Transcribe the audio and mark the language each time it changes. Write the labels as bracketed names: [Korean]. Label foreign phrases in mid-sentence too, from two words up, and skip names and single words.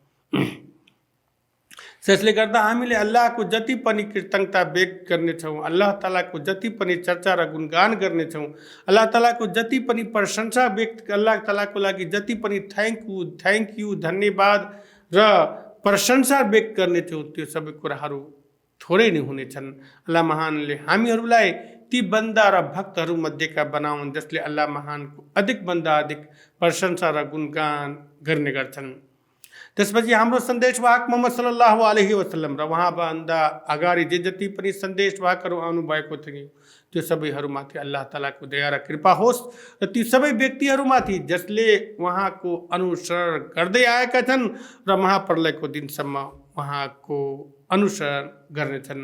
[Nepali] त्यसले गर्दा हामीले अल्लाहको जति पनि कृतज्ञता व्यक्त गर्नेछौँ, अल्लाह तालाको जति पनि चर्चा र गुणगान गर्नेछौँ, अल्लाह तालाको जति पनि प्रशंसा व्यक्त, अल्लाह तालाको लागि जति पनि [English] thank you [Nepali] धन्यवाद र प्रशंसा व्यक्त गर्नेछौँ त्यो सबै कुराहरू थोरै नै हुनेछन्। अल्लाह महानले हामीहरूलाई ती बन्दा र भक्तहरू मध्येका बनाउन् जसले अल्लाह महानको अधिकभन्दा अधिक प्रशंसा र गुणगान गर्ने गर्छन्। त्यसपछि हाम्रो सन्देशवाहक मोहम्मद [Arabic] صلى الله عليه وسلم [Nepali] र उहाँभन्दा अगाडि जे जति पनि सन्देशवाहकहरू आउनुभएको थियो त्यो सबैहरूमाथि अल्लाह तालाको दया र कृपा होस् र ती सबै व्यक्तिहरूमाथि जसले उहाँको अनुसरण गर्दै आएका छन् र महाप्रलयको दिनसम्म उहाँको अनुसरण गर्नेछन्।